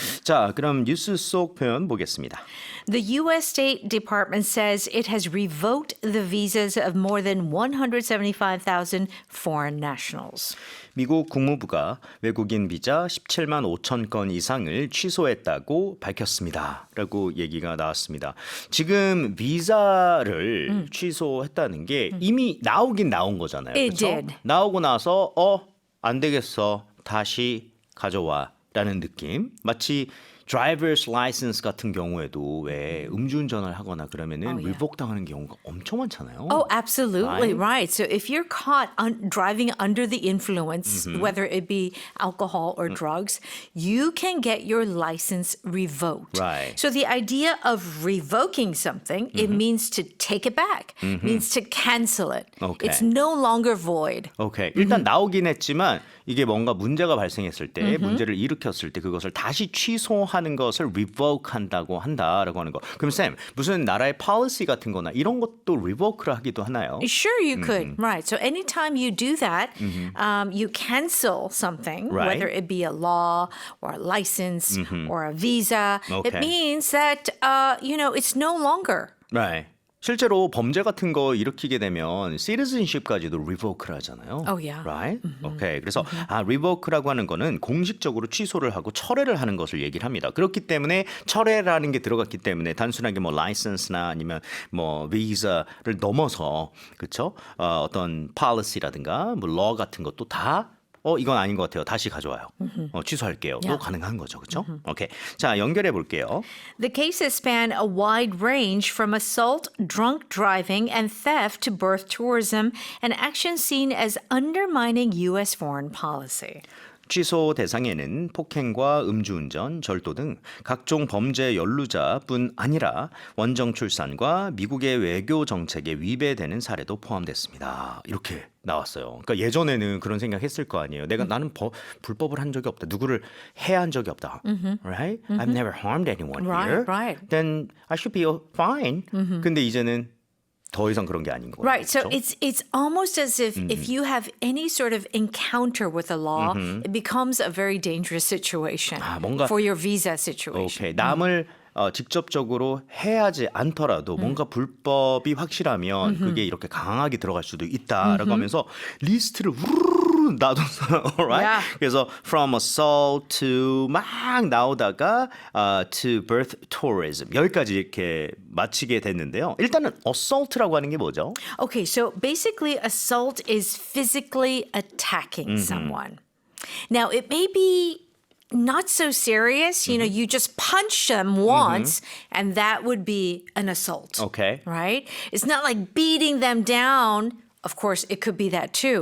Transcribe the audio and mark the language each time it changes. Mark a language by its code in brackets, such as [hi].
[ko] 자, 그럼 뉴스 속 표현 보겠습니다. [en] The U.S. State Department says it has revoked the visas of more than 175,000 foreign nationals. [ko] 미국 국무부가 외국인 비자 17만 5천 건 이상을 취소했다고 밝혔습니다. 라고 얘기가 나왔습니다. 지금 비자를 취소했다는 게 이미 나오긴 나온 거잖아요. [en] It [ko] 그렇죠? [en] did. [ko] 나오고 나서 안 되겠어. 다시 가져와. 라는 느낌. 마치 driver's license 같은 경우에도 왜 음주운전을 하거나 그러면은 리보크 당하는 경우가 엄청 많잖아요. [en] Oh, absolutely. Right? Right. So if you're caught driving under the influence, whether it be alcohol or drugs, you can get your license revoked. Right. So the idea of revoking something, it means to take it back, means to cancel it. Okay. It's no longer void. [ko] 오케이. 일단 나오긴 했지만 이게 뭔가 문제가 발생했을 때, 문제를 일으켰을 때 그것을 다시 취소하는 것을 revoke한다고 한다라고 하는 거. 그럼 쌤, 무슨 나라의 policy 같은 거나 이런 것도 revoke를 하기도 하나요? [en] Sure, you could. Right. So anytime you do that, you cancel something, Right. whether it be a law or a license or a visa. Okay. It means that, it's no longer. Right. [ko] 실제로 범죄 같은 거 일으키게 되면 citizenship까지도 revoke를 하잖아요. [en] Oh, yeah. Right? 오케이. [ko] 그래서 revoke라고 하는 거는 공식적으로 취소를 하고 철회를 하는 것을 얘기를 합니다. 그렇기 때문에 철회라는 게 들어갔기 때문에 단순하게 license나 아니면 visa를 넘어서 그렇죠? 어떤 policy라든가 law 같은 것도 다 이건 아닌 것 같아요. 다시 가져와요. 취소할게요. 또 가능한 거죠. 그렇죠? 오케이. 자, 연결해 볼게요. [en] The cases span a wide range from assault, drunk driving, and theft to birth tourism, an action seen as undermining U.S. foreign policy. [ko] 취소 대상에는 폭행과 음주운전, 절도 등 각종 범죄 연루자뿐 아니라 원정 출산과 미국의 외교 정책에 위배되는 사례도 포함됐습니다. 이렇게 나왔어요. 그러니까 예전에는 그런 생각했을 거 아니에요. 나는 불법을 한 적이 없다. 누구를 해한 적이 없다. [en] Right? I've never harmed anyone here. Right. Then I should be fine. [ko] 근데 이제는 더 이상 그런 게 아닌 거예요. [en] Right. So [ko] 그렇죠? [en] it's almost as if you have any sort of encounter with the law, it becomes a very dangerous situation [ko] 뭔가- [en] for your visa situation. [ko] 남을 직접적으로 해하지 않더라도 뭔가 불법이 확실하면 그게 이렇게 강하게 들어갈 수도 있다라고 하면서 리스트를 우르르 놔뒀어요. [en] Alright? Yeah. [ko] 그래서 [en] from assault to [ko] 막 나오다가 to birth tourism 여기까지 이렇게 마치게 됐는데요. 일단은 assault라고 하는 게 뭐죠? [en] Okay, so basically, assault is physically attacking someone. Now, it may be not so serious. You know, you just punch them once, and that would be an assault. Okay. Right? It's not like beating them down. Of course, it could be that too.